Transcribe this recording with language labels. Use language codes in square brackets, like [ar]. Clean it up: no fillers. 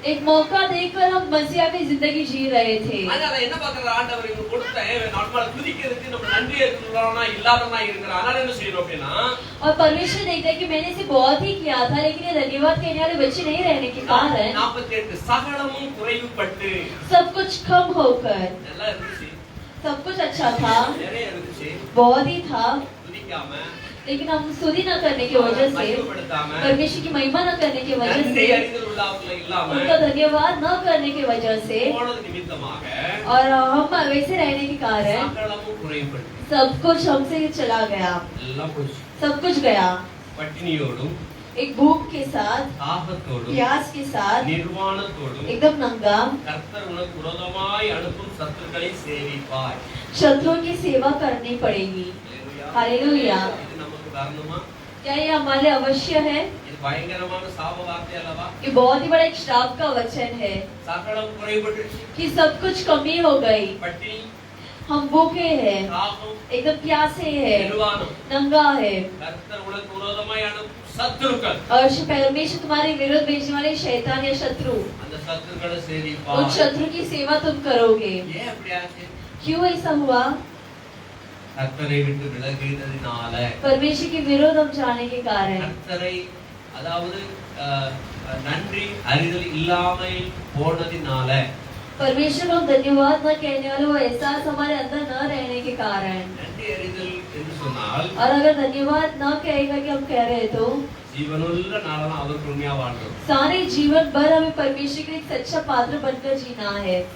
[hi] एक मौका देखकर हम मसीहा की जिंदगी जी रहे थे। [ta] அதனால என்ன பார்க்கற ஆண்டவர் இவங்க கொடுத்த நார்மலா துதிக்கிறதுக்கு நம்ம நன்றி இருக்கிறவனா இல்லாதவனா இருக்கிற. அதனால என்ன செய்யணும் அப்படின்னா [hi] और परमेश्वर देखता है कि मैंने इसे बहुत ही किया था, लेकिन ये धन्यवाद कहने वाले बच्चे नहीं रहने के कारण [ta] 48 சகலமும் குறைவுபட்டு [hi] सब कुछ कम होकर [ta] எல்லாம் இருந்துச்சு, [hi] सब कुछ अच्छा था, [ta] நிறைய இருந்துச்சு. [hi] बहुत ही था, [ta] துதிக்காம [hi] लेकिन हम स्तुति न करने की वजह से, [ta] மகிமைப்படுத்தாம [hi] परमेश्वर की महिमा न करने की वजह [ta] நன்றி [hi] से, [ta] அறிதல் உள்ளவங்கள இல்லாம [hi] उनका धन्यवाद न करने की वजह से [ta] போனது நிமித்தமாக [hi] और हम वैसे रहने के कारण [ta] சகலமும் குறைவுபட்டு [hi] सब कुछ हमसे चला गया, [ta] எல்லாம் போச்சு. [hi] सब कुछ गया। [ta] பட்டினியோடும் [hi] एक भूख के साथ, [ta] தாகத்தோடும் [hi] प्यास के साथ, [ta] நிர்வாணத்தோடும் [hi] एकदम नंगा, [ta] கர்த்தர் உனக்கு விரோதமாய் அனுப்பும் சத்துருக்களை சேவிப்பாய். [hi] शत्रुओं की सेवा करनी पड़ेगी। हालेलुया। [ta] இது நமக்கு வரணுமா? [hi] क्या ये हमारे लिए अवश्य है? [ta] இது பயங்கரமான சாப வார்த்தை அல்லவா? [hi] ये बहुत ही बड़ा एक श्राप का वचन है [ta] சகலம் குறைபட்டுச்சு. [hi] कि सब कुछ कमी हो गई, [ta] பட்டினி, [hi] हम भूखे हैं, [ta] தாகம், [hi] एकदम प्यासे हैं, [ta] நிர்வாணம். [hi] नंगा है, [ta] கர்த்தர் உனக்கு விரோதமாய் அனுப்பும் சத்துருக்கள், [hi] और परमेश्वर तुम्हारे विरुद्ध भेजने वाले शैतान या शत्रु, [ta] அந்த சத்துருக்களை [hi] उन [ta] சேவிப்பாய். [hi] शत्रु की सेवा तुम करोगे। [ta] ஏன் அப்படி ஆச்சு? [hi] क्यों ऐसा हुआ? [ta] கர்த்தரை விட்டு விலகினதினால. [hi] परमेश्वर के विरोध हम जाने के कारण, [ta] கர்த்தரை அதாவது நன்றி அறிதல் இல்லாமல் போனதினால. [hi] परमेश्वर को धन्यवाद न कहने वाले वो एहसास हमारे अंदर न रहने के कारण। [ta] நன்றி அறிதல் என்று சொன்னால் [hi] और अगर धन्यवाद न कहेगा कि हम कह रहे तो [ta] ஜீவனுள்ள நாளெல்லாம் அவருக்கு உண்மையா வாழ்றோம். [hi] सारे जीवन भर हमें परमेश्वर के लिए एक सच्चा पात्र बनकर जीना है।